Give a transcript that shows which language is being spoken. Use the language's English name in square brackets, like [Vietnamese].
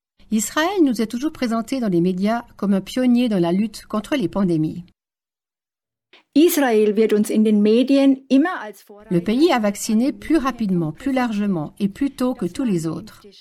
[French] Israël nous est toujours présenté dans les médias comme un pionnier dans la lutte contre les pandémies. [German] Israël wird uns in den Medien immer als Vorreiter. [French] Le pays a vacciné plus rapidement, plus largement et plus tôt que tous les autres.